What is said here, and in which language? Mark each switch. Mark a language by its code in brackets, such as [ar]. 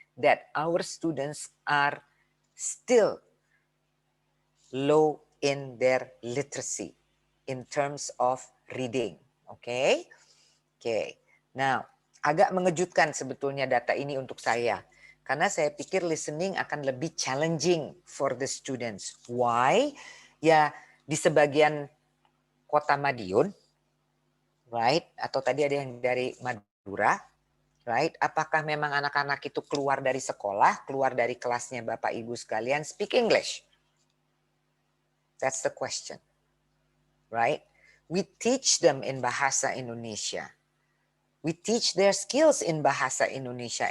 [en] That our students are still low in their literacy in terms of reading. Okay? Okay. [id] Now, agak mengejutkan sebetulnya data ini untuk saya. Karena saya pikir listening akan lebih challenging [en] for the students. Why? [id] Ya, di sebagian kota Madiun, right? Atau tadi ada yang dari Madura, right? Apakah memang anak-anak itu keluar dari sekolah, keluar dari kelasnya Bapak Ibu sekalian, [en] speak English? That's the question, right? We teach them in Bahasa Indonesia. We teach their skills in Bahasa Indonesia.